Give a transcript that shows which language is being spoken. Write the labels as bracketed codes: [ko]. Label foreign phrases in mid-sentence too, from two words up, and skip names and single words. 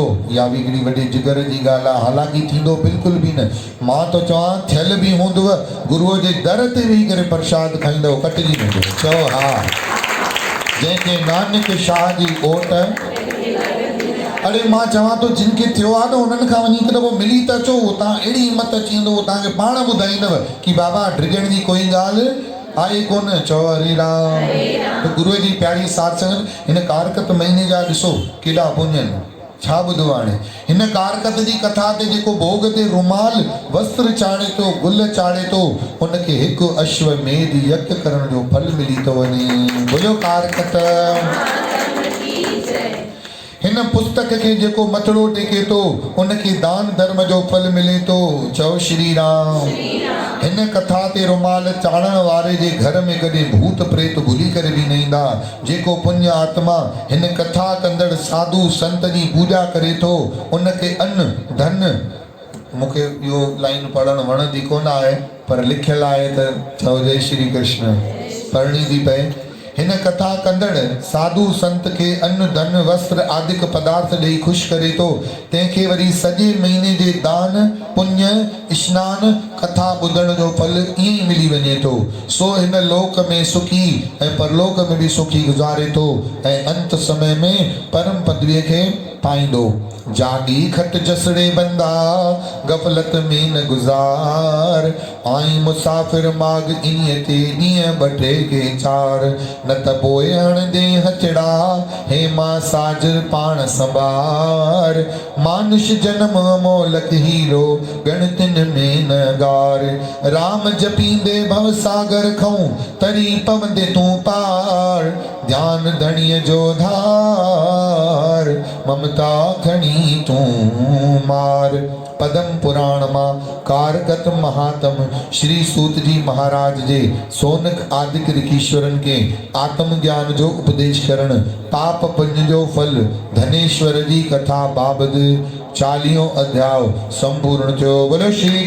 [sd] इहा बि हिकिड़ी वॾी जिगर जी ॻाल्हि आहे हालांकि थींदो बिल्कुलु बि न मां त चवां थियल बि हूंदव गुरूअ जे दर ते वेही करे प्रसाद खाईंदव कटिजी वेंदो। चओ हा जंहिंखे नानक शाह जी ओट अरे मां चवां थो जिन खे थियो आहे न उन्हनि खां वञी हिकु दफ़ो मिली त अचो तव्हां अहिड़ी हिमत अची वेंदो तव्हांखे पाण ॿुधाईंदव की बाबा ड्रिजण जी कोई ॻाल्हि आहे कोन। चओ हरे राम त गुरूअ जी प्यारी साध संगत हिन कारकत महीने जा ॾिसो केॾा पुञ आहिनि छा ॿुधो हाणे हिन कारकत जी कथा ते जेको भोग ते रुमाल वस्त्र चाढ़े थो गुल चाढ़े थो उनखे हिकु अश्वमेध यज्ञ करण जो फल मिली थो वञे। बोलो कारकत हिन पुस्तक खे जेको मथड़ो टेके थो उनखे दान धर्म जो फल मिले थो। चओ श्री राम। हिन कथा ते रुमाल चाढ़ण वारे जे घर में कॾहिं भूत प्रेत भुली करे बि न ईंदा। जेको पुण्य आत्मा हिन कथा कंदड़ साधु संत जी पूजा करे थो उनखे अन्न धन मूंखे इहो लाइन पढ़णु वणंदी कोन आहे पर लिखियलु आहे त चओ जय श्री कृष्ण पढ़णी थी पए। हिन कथा कंदड़ साधु संत के अन्न धन वस्त्र आदिक पदार्थ ॾेई ख़ुशि करे थो तंहिंखे वरी सॼे महीने जे दान पुण्य स्नान कथा ॿुधण जो फल ईअं ई मिली वञे थो। सो हिन लोक में सुखी ऐं परलोक में बि सुखी गुज़ारे थो ऐं अंत समय में परम पदवीअ खे पाईंदो। जागी खट जसड़े बंदा गफलत में न गुज़ार आई मुसाफ़िर माग इन्हीअ ते ॾींहं ॿटे के 4 न त पोइ हण दे हचड़ा हे मां साजर पाण संभार मानुष जन्म मोलक हीरो गणतिन में न गार राम जपींदे भव सागर खऊं तरी पवंदे तूं पार ध्यान धणीअ जो धार ममता खणी तूं मार। पदम पुराण मां कारकत महात्म श्री सूत जी महाराज जे सोनक आदिक ऋषीश्वरन के आत्म ज्ञान जो उपदेश करण पाप पुण्य जो फल धनेश्वर जी कथा बाबद 40 अध्याय संपूर्ण थियो।